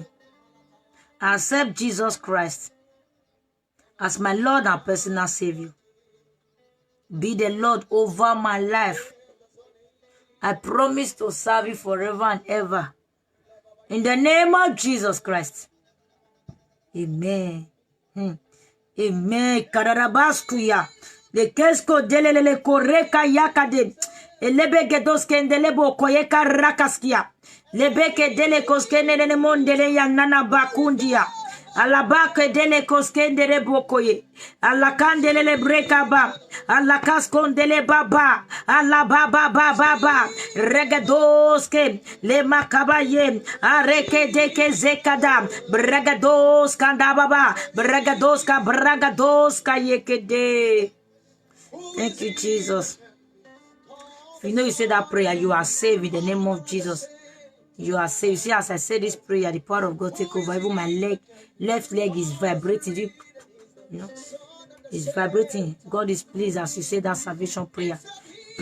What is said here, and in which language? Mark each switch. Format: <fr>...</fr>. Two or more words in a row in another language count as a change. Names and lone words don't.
<en>I accept Jesus Christ as my Lord and personal Savior. Be the Lord over my life. I promise to serve you forever and ever. In the name of Jesus Christ. Amen. Amen. Kararabaskuya. Le kesko delele koreka yakade. Elebeke doskendelebo koyeka rakaskia. Lebeke dele koskendele mondele ya nana bakundia. Alabake dele koskendele bokoye. Alakandele brekaba. Alakaskondele baba. Alababa baba. Regadoske. Le makabaye. Areke deke zekada. Bregados kandababa. Bregadoska bragadoska yekede. Thank you, Jesus. If you know you say that prayer, you are saved in the name of Jesus. You are saved. You see, as I say this prayer, the power of God take over. Even my left leg is vibrating. You know, it's vibrating. God is pleased as you say that salvation prayer.</en>